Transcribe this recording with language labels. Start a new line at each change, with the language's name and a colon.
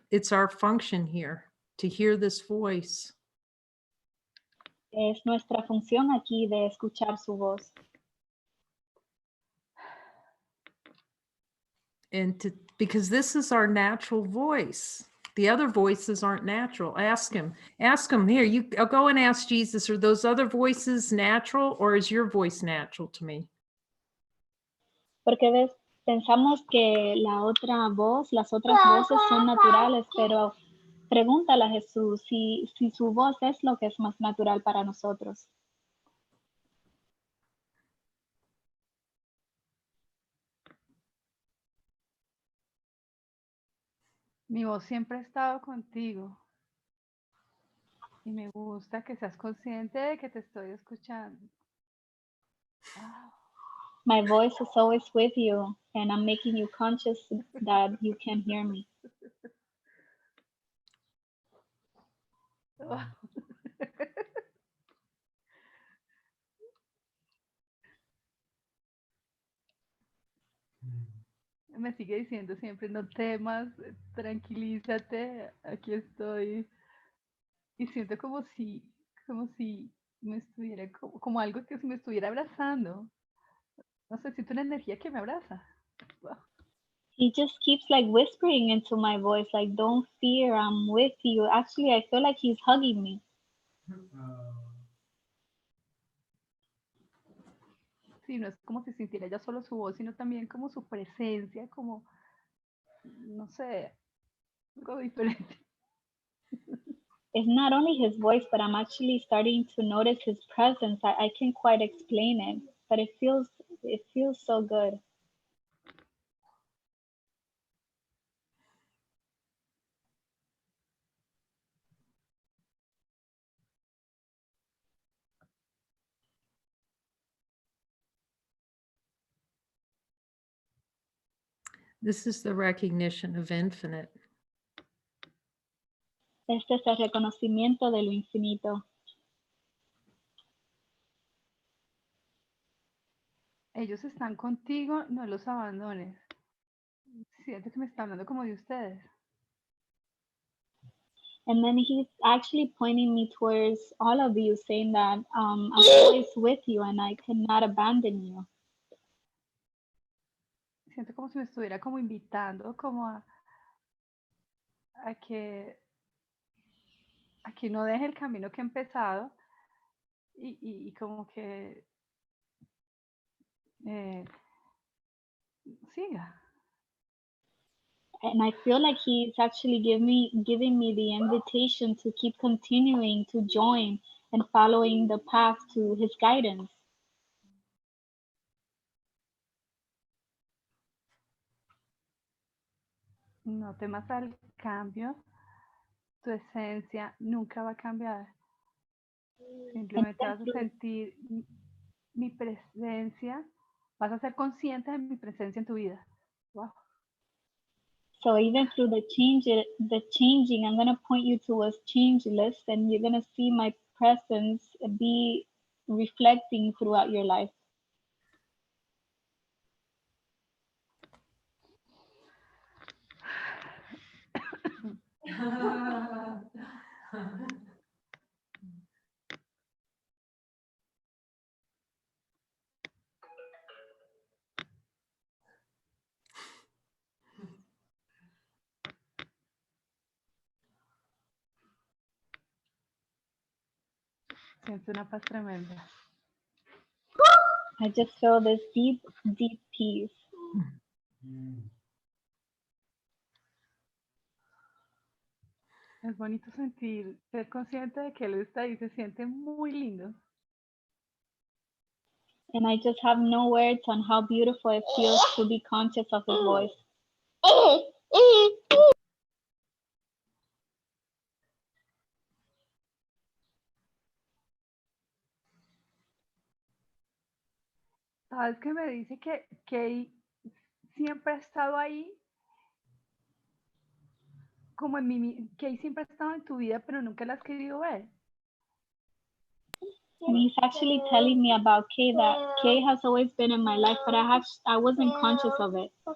English: It's our function here to hear this voice.
Spanish: Es nuestra función aquí de escuchar su voz.
English: And because this is our natural voice. The other voices aren't natural. Ask him here. You go and ask Jesus, are those other voices natural or is your voice natural to me?
Spanish: Porque pensamos que las otras voces son naturales, pero pregúntale a Jesús si su voz es lo que es más natural para nosotros. Mi voz siempre ha estado contigo. Y me gusta que seas consciente de que te estoy escuchando. Wow.
English: My voice is always with you, and I'm making you conscious that you can hear me. Wow.
Spanish: Me sigue diciendo siempre, no temas, tranquilízate, aquí estoy. Y siento como si me estuviera, como algo que me estuviera abrazando. No sé, siento una energía que me abraza. Wow.
English: He just keeps like whispering into my voice, like, don't fear, I'm with you. Actually, I feel like he's hugging me.
Spanish: Sí, no es como si sintiera ya solo su voz, sino también como su presencia, como, no sé, algo diferente.
English: It's not only his voice, but I'm actually starting to notice his presence. I can't quite explain it, but it feels so good. This is the recognition of infinite.
Spanish: Este es el reconocimiento de lo infinito. Ellos están contigo, no los abandones. Siento que me está hablando como de ustedes.
English: And then he's actually pointing me towards all of you, saying that I'm always with you and I cannot abandon you.
Spanish: Siento como si me estuviera como invitando como a que no deje el camino que he empezado y como que siga.
English: And I feel like he's actually giving me the invitation to keep continuing to join and following the path to his guidance.
Spanish: No temas al cambio, tu esencia nunca va a cambiar. Simplemente vas a sentir mi presencia, vas a ser consciente de mi presencia en tu vida. Wow.
English: So even through the changing, I'm going to point you towards changeless, and you're going to see my presence be reflecting throughout your life.
Spanish: Siento una paz tremenda.
English: I just feel this deep, deep peace.
Spanish: Es bonito ser consciente de que él está ahí, se siente muy lindo.
English: And I just have no words on how beautiful it feels to be conscious of his voice.
Spanish: ¿Sabes que me dice que siempre ha estado ahí? Como que siempre ha estado en tu vida, pero nunca la has querido ver.
English: And he's actually telling me about Kay, that Kay has always been in my life, but I wasn't conscious of it.